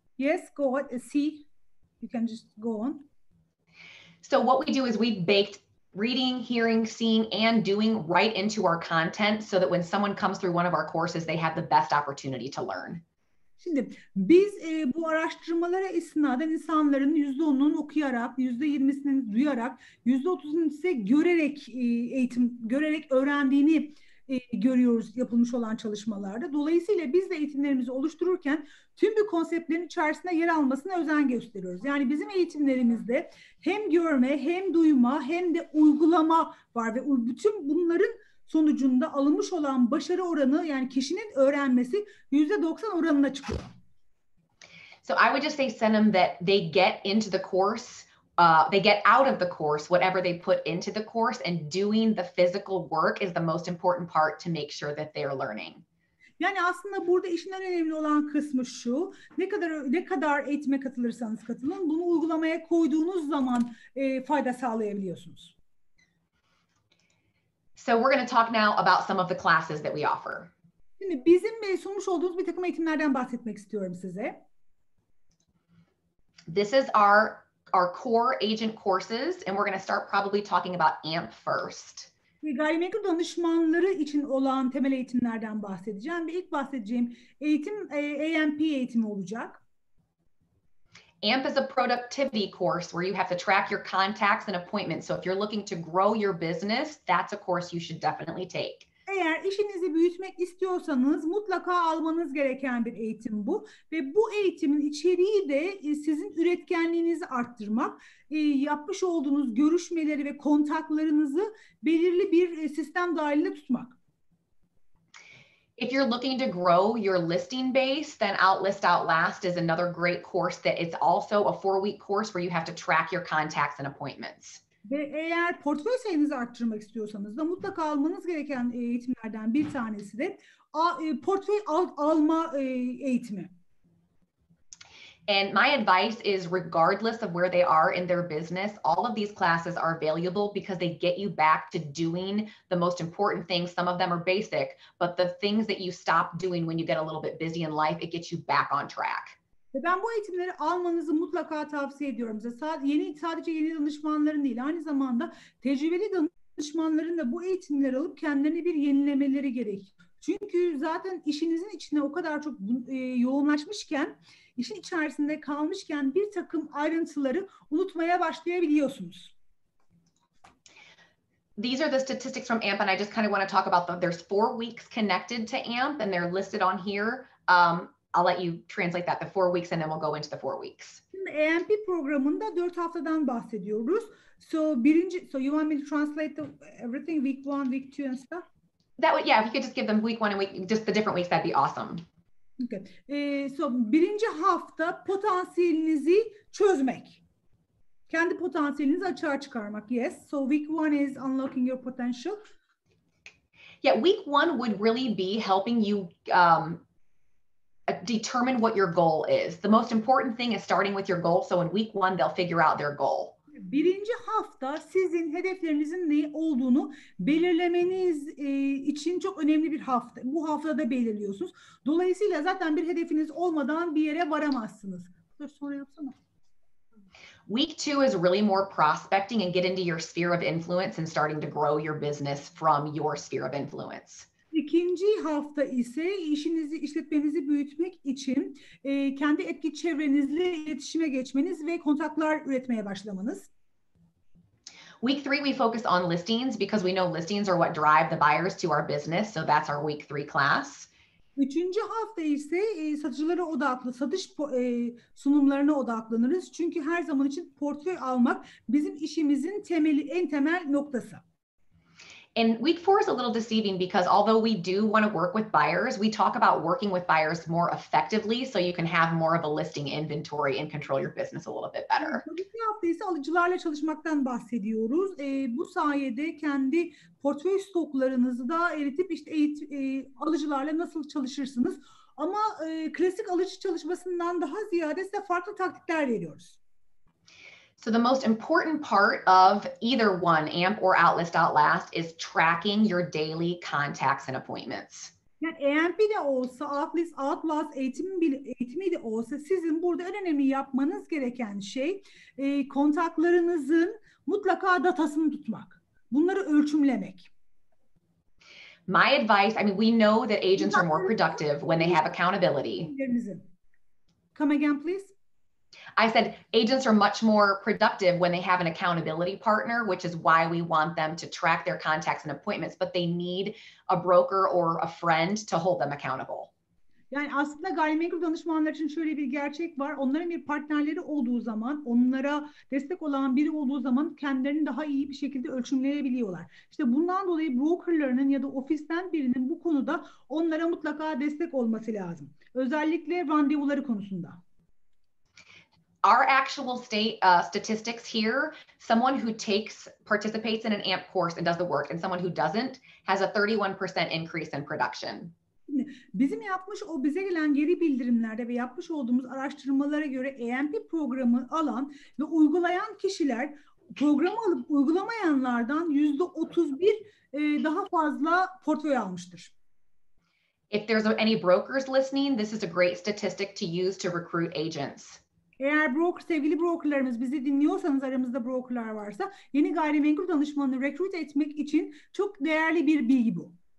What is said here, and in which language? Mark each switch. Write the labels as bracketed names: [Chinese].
[English] Yes, go on. See, you can just go on. So what we do is we baked reading, hearing, seeing, and doing right into our content so that when someone comes through one of our courses, they have the best opportunity to learn. [Turkish] Şimdi biz bu araştırmalara istinaden insanların %10'unun okuyarak, %20'sinin duyarak, %30'unun ise görerek görerek öğrendiğini görüyoruz yapılmış olan çalışmalarda. Dolayısıyla biz de eğitimlerimizi oluştururken tüm bu konseptlerin içerisinde yer almasına özen gösteriyoruz. Yani bizim eğitimlerimizde hem görme, hem duyma, hem de uygulama var ve bütün bunların sonucunda alınmış olan başarı oranı, yani kişinin öğrenmesi %90 oranına çıkıyor. [English] So I would just say send them that they get into the course, they get out of the course whatever they put into the course, and doing the physical work is the most important part to make sure that they are learning. [Turkish] Yani aslında burada işin en önemli olan kısmı şu: ne kadar eğitime katılırsanız katılın, bunu uygulamaya koyduğunuz zaman fayda sağlayabiliyorsunuz. [English] So we're going to talk now about some of the classes that we offer. [Turkish] Şimdi bizim sunmuş olduğumuz bir takım eğitimlerden bahsetmek istiyorum size. [English] This is our core agent courses, and we're going to start probably talking about AMP first. [Turkish] Gayrimenkul danışmanları için olan temel eğitimlerden bahsedeceğim ve ilk bahsedeceğim eğitim AMP eğitimi olacak. [English] AMP is a productivity course where you have to track your contacts and appointments. So if you're looking to grow your business, that's a course you should definitely take. [Turkish] Eğer işinizi büyütmek istiyorsanız mutlaka almanız gereken bir eğitim bu. Ve bu eğitimin içeriği de sizin üretkenliğinizi arttırmak, yapmış olduğunuz görüşmeleri ve kontaklarınızı belirli bir sistem dahilinde tutmak. [English] If you're looking to grow your listing base, then Outlist Outlast is another great course that it's also a 4-week course where you have to track your contacts and appointments. [Turkish] Ve eğer portföy sayınızı arttırmak istiyorsanız da mutlaka almanız gereken eğitimlerden bir tanesi de portföy alma eğitimi. [English] And my advice is, regardless of where they are in their business, all of these classes are valuable because they get you back to doing the most important things. Some of them are basic, but the things that you stop doing when you get a little bit busy in life, it gets you back on track. [Turkish] Ve ben bu eğitimleri almanızı mutlaka tavsiye ediyorum. Sadece yeni danışmanların değil, aynı zamanda tecrübeli danışmanların da bu eğitimleri alıp kendilerini bir yenilemeleri gerek. Çünkü zaten işinizin içine o kadar çok yoğunlaşmışken, işin içerisinde kalmışken bir takım ayrıntıları unutmaya başlayabiliyorsunuz. [English] These are the statistics from AMP, and I just kind of want to talk about them. There's 4 weeks connected to AMP, and they're listed on here. I'll let you translate that, the 4 weeks, and then we'll go into the 4 weeks. [Turkish] Şimdi AMP programında 4 haftadan bahsediyoruz. [English] So you want me to translate everything, week 1, week 2 and stuff? That would, yeah, if you could just give them week 1 and just the different weeks, that'd be awesome. Okay. [Turkish] So birinci hafta potansiyelinizi çözmek. Kendi potansiyelinizi açığa çıkarmak. [English] Yes. So week 1 is unlocking your potential. Yeah, week 1 would really be helping you determine what your goal is. The most important thing is starting with your goal. So in week 1, they'll figure out their goal. [Turkish] Birinci hafta sizin hedeflerinizin ne olduğunu belirlemeniz için çok önemli bir hafta. Bu haftada belirliyorsunuz. Dolayısıyla zaten bir hedefiniz olmadan bir yere varamazsınız. Dur sonra yapsana. [English] Week 2 is really more prospecting and get into your sphere of influence and starting to grow your business from your sphere of influence. [Turkish] İkinci hafta ise işletmenizi büyütmek için kendi etki çevrenizle iletişime geçmeniz ve kontaklar üretmeye başlamanız. [English] Week 3, we focus on listings because we know listings are what drive the buyers to our business. So that's our week 3 class. [Turkish] Üçüncü hafta ise satıcılara odaklı, satış sunumlarına odaklanırız. Çünkü her zaman için portföy almak bizim işimizin temeli, en temel noktası. [English] And week 4 is a little deceiving because although we do want to work with buyers, we talk about working with buyers more effectively so you can have more of a listing inventory and control your business a little bit better. [Turkish] Bu hafta ise alıcılarla çalışmaktan bahsediyoruz. Bu sayede kendi portföy stoklarınızı da eritip işte alıcılarla nasıl çalışırsınız. Ama klasik alıcı çalışmasından daha ziyade size farklı taktikler veriyoruz. [English] So the most important part of either one, AMP or Outlist Outlast, is tracking your daily contacts and appointments. [Turkish] Yani AMP de olsa, Outlist Outlast eğitimi de olsa sizin burada en önemli yapmanız gereken şey kontaklarınızın mutlaka datasını tutmak. Bunları ölçümlemek. [English] My advice, I mean, we know that agents are more productive when they have accountability. Come again, please. I said agents are much more productive when they have an accountability partner, which is why we want them to track their contacts and appointments, but they need a broker or a friend to hold them accountable. [Turkish] Yani aslında gayrimenkul danışmanlar için şöyle bir gerçek var. Onların bir partnerleri olduğu zaman, onlara destek olan biri olduğu zaman kendilerini daha iyi bir şekilde ölçümleyebiliyorlar. İşte bundan dolayı brokerlarının ya da ofisten birinin bu konuda onlara mutlaka destek olması lazım. Özellikle randevuları konusunda. [English] Our actual statistics here, someone who participates in an AMP course and does the work, and someone who doesn't has a 31% increase in production. [Turkish] Bizim bize gelen geri bildirimlerde ve yapmış olduğumuz araştırmalara göre AMP programı alan ve uygulayan kişiler programı alıp uygulamayanlardan %31 daha fazla portföy almıştır. [English] If there's any brokers listening, this is a great statistic to use to recruit agents. [Turkish] Eğer sevgili brokerlarımız bizi dinliyorsanız, aramızda brokerlar varsa, yeni gayrimenkul danışmanını recruit etmek için çok değerli bir bilgi bu.